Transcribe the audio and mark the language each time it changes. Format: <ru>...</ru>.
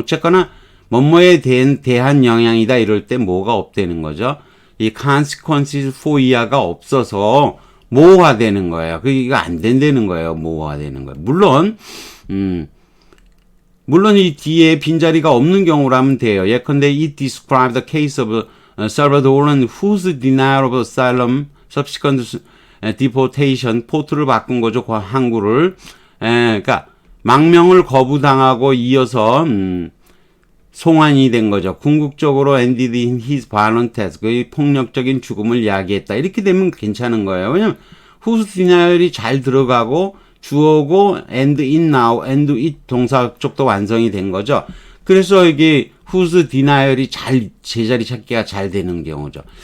<ko>어쨌거나, 뭐뭐에 대한 영향이다 이럴 때 뭐가 없다는 거죠. 이 consequences for 이하가 없어서 모호화되는 거예요. 이거 안 된다는 거예요. 모호화되는 거예요. 물론 이 뒤에 빈자리가 없는 경우라면 돼요.</ko> <en>예컨대 it described the case of Salvadoran whose denial of asylum subsequent deportation 포트를 바꾼 거죠.</en> <ko>항구를. 그러니까 망명을 거부당하고 이어서 송환이 된 거죠.</ko> <en>궁극적으로 ended in his violent death.</en> <ko>그 폭력적인 죽음을 야기했다. 이렇게 되면 괜찮은 거예요. 왜냐면 whose denial이 잘 들어가고 주어고 end in now, end it 동사 쪽도 완성이 된 거죠. 그래서 이게 whose denial이 잘 제자리 찾기가 잘 되는 경우죠.</ko>